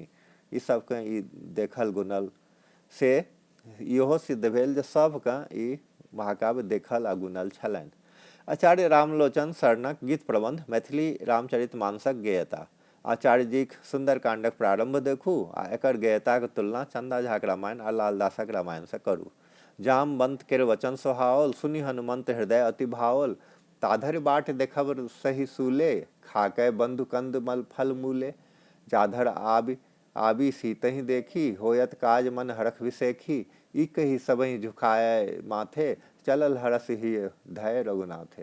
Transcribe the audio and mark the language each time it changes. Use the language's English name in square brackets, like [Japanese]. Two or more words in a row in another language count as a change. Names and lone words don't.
[Maithili] ई सबके ई देखल गुनल से इहो सिद्ध भेल जे सबके ई महाकाव्य देखल आ गुनल छलनि। आचार्य रामलोचन शरणक गीत प्रबंध मैथिली रामचरितमानसक गेयता। आचार्य जीक सुंदरकांडक प्रारंभ देखू आ एकर गेयताक तुलना चंदा झाक रामायण आ लालदासक रामायण से करू। जामवंत केर वचन सोहाओल, सुनि हनुमंत हृदय अति भाओल। ताधरि बाट देखब सही सूले, खाकै बंधु कंद मल फल मूले। जाधर आबी सीतहि देखी, होयत काज मन हरख विसेखी। ई कही सबहि झुकाए माथे, चलल हरस ही धय रघुनाथे।